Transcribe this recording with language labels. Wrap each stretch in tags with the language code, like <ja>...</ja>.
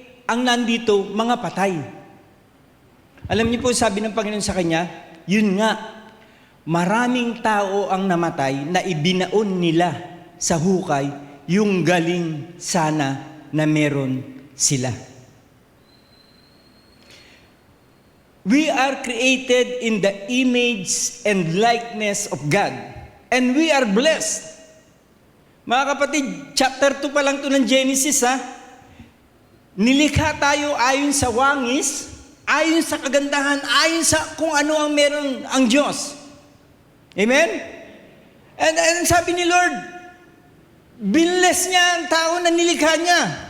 <tl>Ang nandito, mga patay. Alam niyo po, sabi ng Panginoon sa kanya, yun nga, maraming tao ang namatay na ibinaon nila sa hukay yung galing sana na meron sila.</tl> <en>We are created in the image and likeness of God. And we are blessed.</en> <tl>Mga kapatid, chapter 2 pa lang ito ng Genesis, ha? Nilikha tayo ayon sa wangis, ayon sa kagandahan, ayon sa kung ano ang meron ang Diyos. Amen? And sabi ni Lord, binless niya ang tao na nilikha niya.</tl>